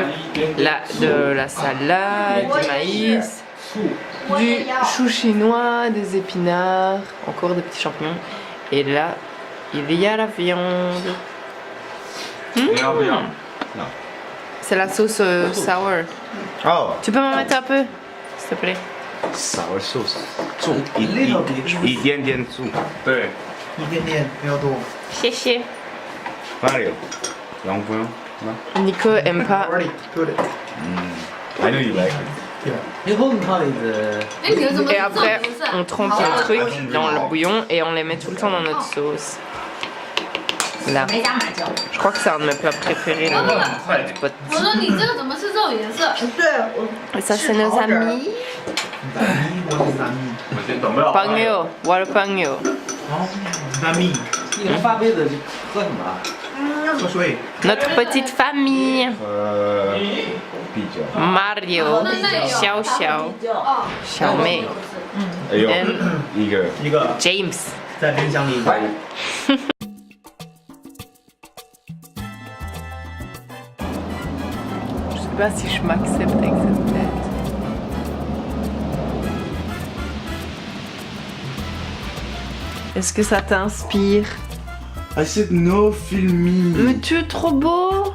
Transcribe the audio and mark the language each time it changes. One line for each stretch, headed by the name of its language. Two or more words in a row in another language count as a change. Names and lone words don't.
French: Là, de la salade, du maïs, du chou chinois, des épinards, encore des petits champignons. Et là, il y a la viande. C'est la sauce sour. Oh, Tu peux m'en mettre un peu, s'il te plaît?
English: sour sauce.
Chinese: 醋，一点点醋。对，一点点，不要多。谢谢。哪里有？两分。
French: Nico aime pas.
English: Already good. I know you like it. Yeah.
Chinese: 以后你看的
French: Et après, on trempe le truc dans le bouillon et on les met tout le temps dans notre sauce. Là. Je crois que c'est un de mes plats préférés, le pot.
Chinese: 我说你这个怎么是这种颜色？
French: Et ça, c'est nos amis.
English: Pangyo, what a pangyo.
Chinese: 南米，你们发杯子喝什么？喝水。
French: Notre petite famille.
Chinese: 啤酒。 Mario, Xiao Xiao, 小妹哎呦，
English: and
Chinese: 一个。一个 James. 在冰箱里。
French: Je sais pas si je m'accepte avec cette tête. Est-ce que ça t'inspire?
English: I said no filming.
French: Mais tu es trop beau.